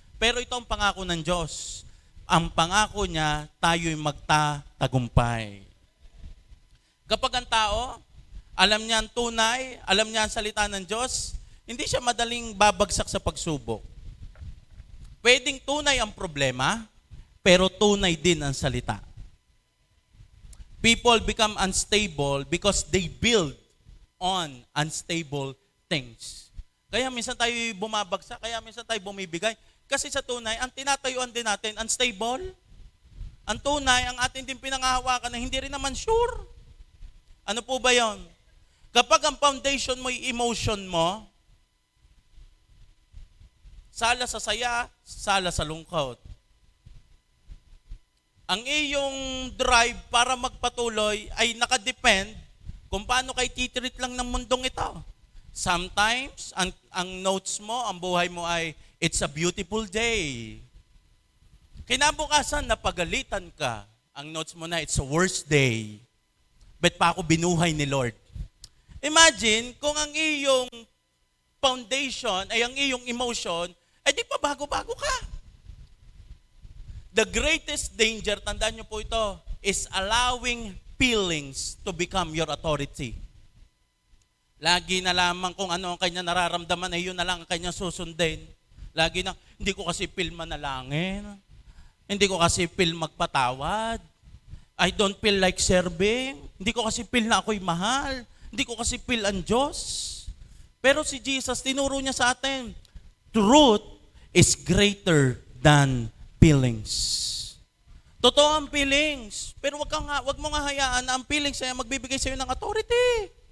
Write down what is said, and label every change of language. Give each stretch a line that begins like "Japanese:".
Filipino: Pero ito ang pangako ng Diyos. Ang pangako niya, tayo'y magtatagumpay. Kapag ang tao, alam niya ang tunay, alam niya ang salita ng Diyos, hindi siya madaling babagsak sa pagsubok. Pwedeng tunay ang problema, pero tunay din ang salita.
English: People become unstable because they build on unstable things.
Filipino: Kaya minsan tayo bumabagsak, kaya minsan tayo bumibigay. Kasi sa tunay, ang tinatayuan din natin, unstable. Ang tunay, ang atin din pinangahawakan na hindi rin naman sure. Ano po ba yon? Kapag ang foundation mo, yung emotion mo, sala sa saya, sala sa lungkot. Ang iyong drive para magpatuloy ay nakadepend kung paano kay titreat lang ng mundong ito. Sometimes, ang notes mo, ang buhay mo ay,
English: "It's a beautiful day."
Filipino: Kinabukasan, napagalitan ka. Ang notes mo na,
English: "It's a worst day."
Filipino: Bet pa ako binuhay ni Lord. Imagine kung ang iyong foundation ay ang iyong emotion, ay di pa bago-bago ka.
English: The greatest danger,
Filipino: tandaan niyo po ito,
English: is allowing feelings to become your authority.
Filipino: Lagi na lamang kung ano ang kanya nararamdaman, ay yun na lang ang kanya susundin. Lagi na, hindi ko kasi feel manalangin. Hindi ko kasi feel magpatawad.
English: I don't feel like serving.
Filipino: Hindi ko kasi feel na ako'y mahal. Hindi ko kasi feel ang Diyos. Pero si Jesus, tinuro niya sa atin,
English: truth is greater than feelings.
Filipino: Totoo ang feelings. Pero wag mo nga hayaan na ang feelings ay magbibigay sa iyo ng authority.